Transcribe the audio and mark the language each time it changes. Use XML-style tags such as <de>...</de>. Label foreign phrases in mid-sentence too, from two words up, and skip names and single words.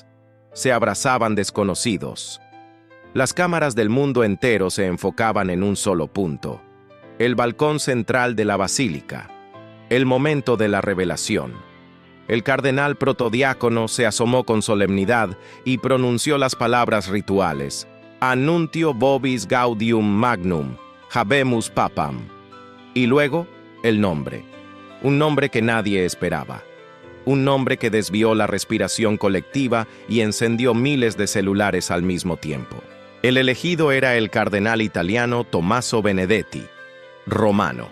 <es>Se abrazaban desconocidos. Las cámaras del mundo entero se enfocaban en un solo punto: el balcón central de la basílica. El momento de la revelación. El cardenal protodiácono se asomó con solemnidad y pronunció las palabras rituales:</es> <la>Annuntio vobis gaudium magnum, habemus papam.</la> <es>Y luego, el nombre. Un nombre que nadie esperaba. Un nombre que desvió la respiración colectiva y encendió miles de celulares al mismo tiempo. El elegido era el cardenal italiano Tommaso Benedetti, romano.</es>